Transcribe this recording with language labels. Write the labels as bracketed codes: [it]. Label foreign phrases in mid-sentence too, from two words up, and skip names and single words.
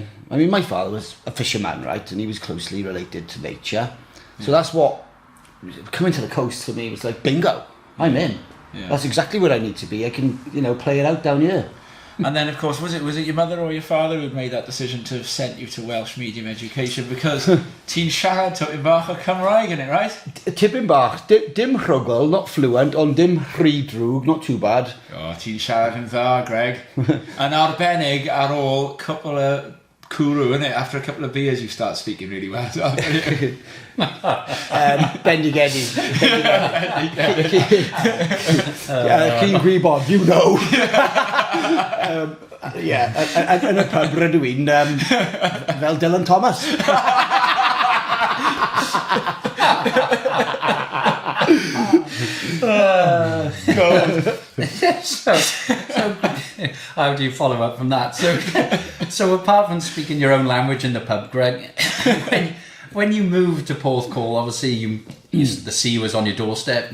[en] I mean, my father was a fisherman, right? And he was closely related to nature. So that's what, coming to the coast for me was like, bingo, I'm in. Yeah. That's exactly where I need to be. I can, play it out down here. And then, of course, was it your mother or your father who had made that decision to have sent you to Welsh medium education? [cy] Because ti'n siarad tipyn bach o Cymraeg [en] in it, right? [cy] Tipyn bach, dim rhugl, [en] not fluent, [cy] ond dim rhydrwg, [en] not too bad. [cy] O, ti'n siarad yn dda, Greg. Yn arbennig ar ôl [en] couple of [cy] cwrw, innit? [en] After a couple of beers, you start speaking really well. [cy] Bendigedig. Cyn gwybod, [en] you know. [cy] Yn y pub rydw i'n fel Dylan Thomas. [en] So, how do you follow up from that? So apart from speaking your own language in the pub, Greg, when you moved to Porthcawl, obviously the sea was on your doorstep.